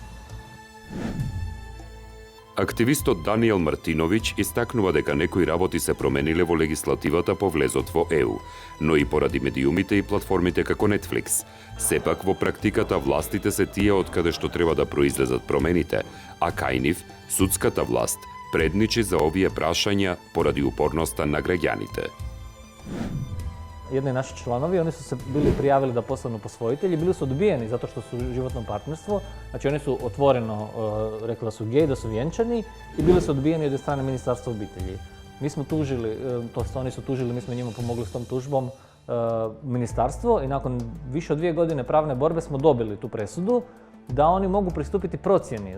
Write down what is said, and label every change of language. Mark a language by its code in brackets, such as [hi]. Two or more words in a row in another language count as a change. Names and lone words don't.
[mk] Активистот Даниел Мартиновиќ истакнува дека некои работи се промениле во легислативата по влезот во ЕУ, но и поради медиумите и платформите како Netflix. Сепак во практиката властите се тие од каде што треба да произлезат промените, а кај нив судската власт предничи за овие прашања поради упорноста на граѓаните. [hr] Jedni naši članovi, oni su se bili prijavili da postanu posvojitelji, bili su odbijeni zato što su u životnom partnerstvu, znači oni su otvoreno rekli da su gej, da su vjenčani i bili su odbijeni od strane Ministarstva obitelji. Mi smo tužili, oni su tužili, mi smo njima pomogli s tom tužbom ministarstvo i nakon više od 2 godine pravne borbe smo dobili tu presudu da oni mogu pristupiti procjeni.